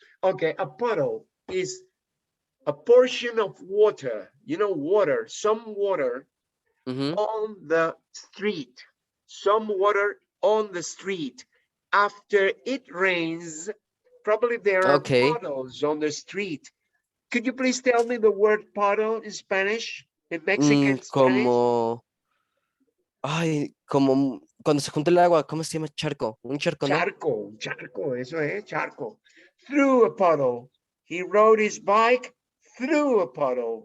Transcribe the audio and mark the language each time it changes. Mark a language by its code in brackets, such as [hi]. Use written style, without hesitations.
[en] Okay, a puddle is a portion of water, water, some water Mm-hmm. on the street, some water on the street. After it rains, probably there are Okay. puddles on the street. Could you please tell me the word puddle in Spanish, in Mexican Spanish? [es] Como, ay, como cuando se junta el agua, ¿cómo se llama? Charco. Un charco, ¿no? Charco, charco, eso es, charco. [en] Through a puddle. He rode his bike through a puddle.